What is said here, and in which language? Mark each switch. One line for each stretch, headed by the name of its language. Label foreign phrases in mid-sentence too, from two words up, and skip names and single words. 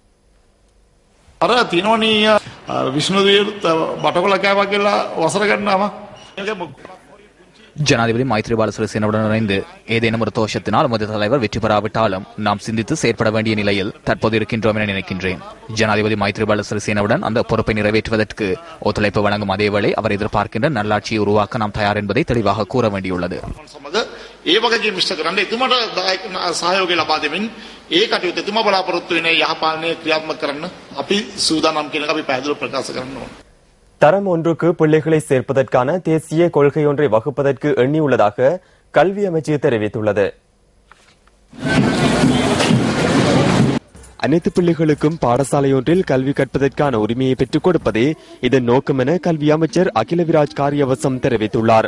Tamil: ஜனாதிபதி மைத்ரிபால சிறிசேனவுடன் இணைந்து ஏதேனும் ஒரு தோஷத்தினால் முதல் தலைவர் வெற்றி பெறாவிட்டாலும் நாம் சிந்தித்து செயற்பட வேண்டிய நிலையில் தற்போது இருக்கின்றோம் என நினைக்கின்றேன். ஜனாதிபதி மைத்ரிபால சிறிசேனவுடன் அந்த பொறுப்பை நிறைவேற்றுவதற்கு ஒத்துழைப்பு வழங்கும் அதேவேளை அவர் எதிர்பார்க்கின்ற நல்லாட்சியை உருவாக்க நாம் தயார் என்பதை தெளிவாக கூற வேண்டியுள்ளது.
Sinhala: ඒ වගකීම් ඉෂ්ට කරන්න එතුමාට සහයෝගය ලබා දෙමින් ඒ කටයුතු එතුමා බලාපොරොත්තු වෙන යහපාලනය ක්‍රියාත්මක කරන්න අපි සූදානම් කියන එක අපි පැහැදිලිව ප්‍රකාශ කරන්න ඕන.
Tamil: தரம் ஒன்றுக்கு பிள்ளைகளை சேர்ப்பதற்கான தேசிய கொள்கை ஒன்றை வகுப்பதற்கு எண்ணியுள்ளதாக கல்வி அமைச்சு தெரிவித்துள்ளது. அனைத்து பிள்ளைகளுக்கும் பாடசாலை ஒன்றில் கல்வி கற்பதற்கான உரிமையை பெற்றுக் கொடுப்பதே இதன் நோக்கம் என கல்வி அமைச்சர் அகிலவிராஜ் காரியவசம் தெரிவித்துள்ளார்.